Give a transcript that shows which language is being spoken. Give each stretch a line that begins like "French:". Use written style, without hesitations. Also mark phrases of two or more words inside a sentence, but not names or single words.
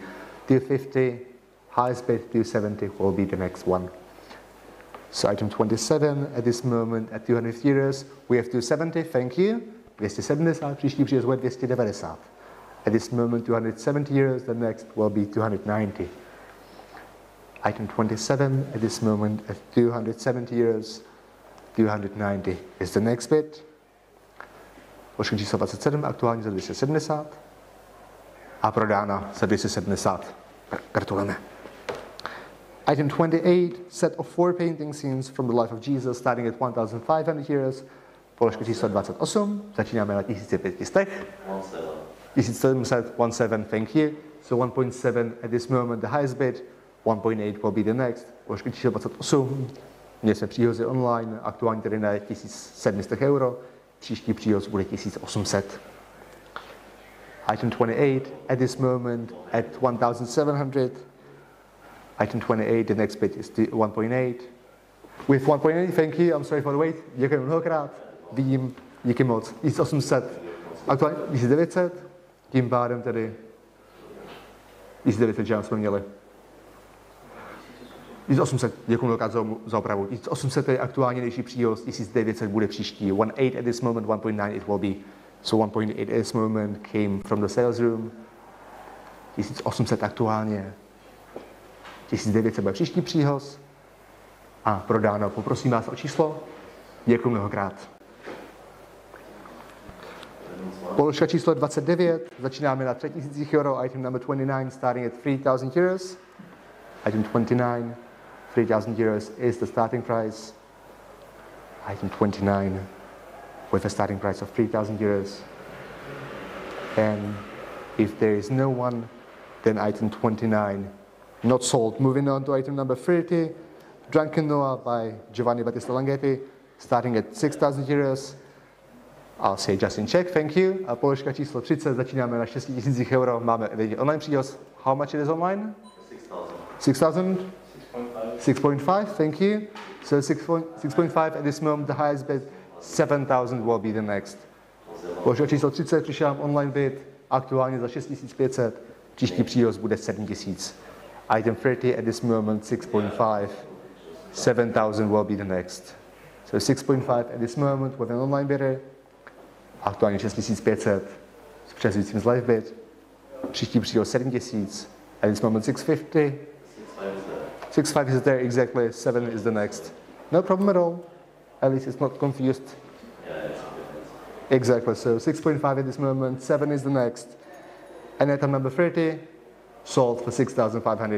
English: 250, highest bid, 270 will be the next one. So item 27, at this moment at 250 euros, we have 270, thank you.
Czech: 270, příští příhoz bude 290.
English: At this moment 270 euros, the next will be 290. Item 27, at this moment at 270 euros, 290 is the next bid.
Czech: Položka číslo 27, aktuálně za 270 a prodána za 270. Gratulujeme.
English: Item 28, set of 4 painting scenes from the life of Jesus, starting at 1,500 euros.
Czech: Položka číslo 28, začínáme na 1500.
English: 1700, 17, thank you. So 1.7 at this moment, the highest bid. 1.8 will be the next.
Czech: Položka číslo 28, Měli jsme příhozy online, aktuálně tedy na 1700 euro, příští příhoz bude 1800.
English: Item 28, at this moment at 1700. Item 28, the next bid is 1.8. With 1.8, thank you, I'm sorry for the wait.
Czech: Děkujeme mnohokrát, vidím, díky moc. 1800, aktuálně 1900, tím pádem tedy 1900, že jsme měli. 1800, děkuji mnohokrát za opravu. 1800 je aktuálně nejvyšší příhoz, 1900 bude příští.
English: 1.8 at this moment, 1.9 it will be. So 1.8 at this moment came from the sales room.
Czech: 1800 aktuálně. 1900 bude příští příhoz. A prodáno. Poprosím vás o číslo. Děkuji mnohokrát. Položka číslo 29. Začínáme na 3000 euro.
English: Item number 29 starting at 3000 euros. Item 29. 3,000 euros is the starting price. Item 29 with a starting price of 3,000 euros. And if there is no one, then item 29 not sold. Moving on to item number 30, Drunken Noah by Giovanni Battista Langhetti, starting at 6,000 euros. I'll say just in check, thank you.
Czech: A položka číslo 30, začínáme na 6,000 euro. Máme online příhoz.
English: How much it is online? 6,000? 6.5, thank you. So 6.5 at this moment, the highest bid, 7,000 will be the next.
Czech: Položka číslo 30, přišel
English: online bid,
Czech: aktuálně za 6,500, příští příhoz bude 7,000.
English: Item 30 at this moment, 6.5, 7,000 will be the next. So 6.5 at this moment with an online bidder,
Czech: aktuálně 6,500, s přesujícím z
English: live bid,
Czech: příští příhoz 7,000,
English: at this moment 650, 6.5 is there exactly, 7 is the next. No problem at all. At least it's not confused. Exactly, so 6.5 at this moment, 7 is the next. And item number 30, sold for 6,500.